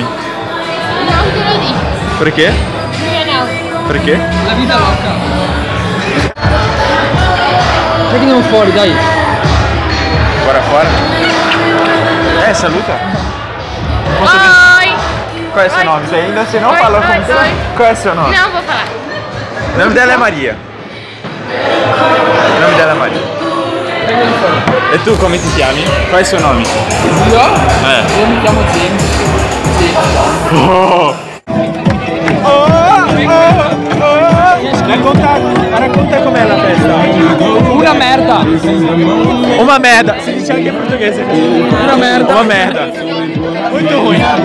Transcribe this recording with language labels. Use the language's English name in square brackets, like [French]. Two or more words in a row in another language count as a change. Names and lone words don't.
[Italian] Non te lo dico! Perché? Io no! Perché? La vita loca. Perché andiamo fuori, dai. Guarda fuori. Saluta. [Portuguese] Oi! [Italian] Qual è il suo nome? [Portuguese] Se não Oi, fala oi, como... oi. [Italian] Qual è il suo nome? [Portuguese] Não vou falar! O nome dela é Maria. O nome dela é Maria. [Italian] E tu come ti chiami? Qual è il suo nome? Io? Io mi chiamo James. Sì. Racconta com'è la festa. Una merda. [Portuguese] Uma merda. [Italian] Si dice anche in portoghese. Una merda. [Portuguese] Uma merda. Molto ruim.